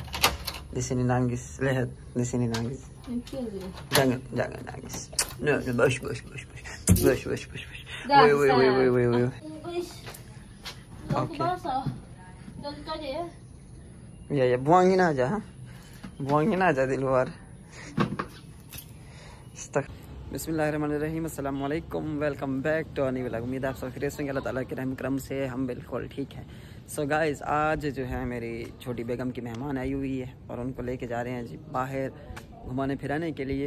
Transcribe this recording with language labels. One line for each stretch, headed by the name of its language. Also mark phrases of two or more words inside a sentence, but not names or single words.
Indonesian: Di sini nangis, lihat, di sini nangis. Jangan nangis. No, bos. Woi. Oke. Ya, buangin aja. Buangin aja di luar.
Arabic: بسم الله الرحمن الرحيم السلام عليكم
English: welcome back to Ani vlog.
Hindi: उम्मीद है आप सब खैरियत से अल्लाह ताला के रहम करम से हम बिल्कुल ठीक हैं।
English: so guys,
Hindi: आज जो है मेरी छोटी बेगम की मेहमान आई हुई है और उनको लेके जा रहे हैं जी बाहर घुमाने फिराने के लिए।